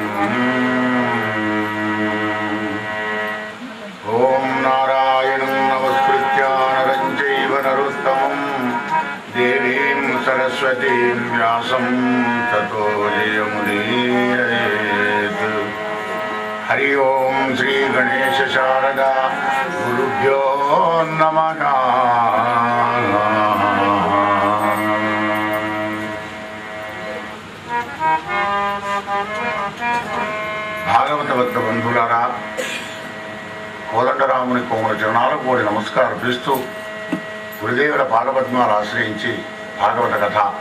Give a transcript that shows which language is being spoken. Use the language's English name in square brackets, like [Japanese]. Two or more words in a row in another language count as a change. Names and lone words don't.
[Sanskrit] ओम नारायणं नमस्कृत्य नरं चैव नरोत्तमं देवीं सरस्वतीं व्यासं ततो जयमुदीरयेत्। हरि ओम श्री गणेश शारदा गुरुभ्यो नमः। [Telugu] భాగవత భక్త బంధువులారా, కోదండరాముని కోమల చరణాలకు కోరి నమస్కారం చేస్తూ గురుదేవుల పాదపద్మాలు ఆశ్రయించి భాగవత కథ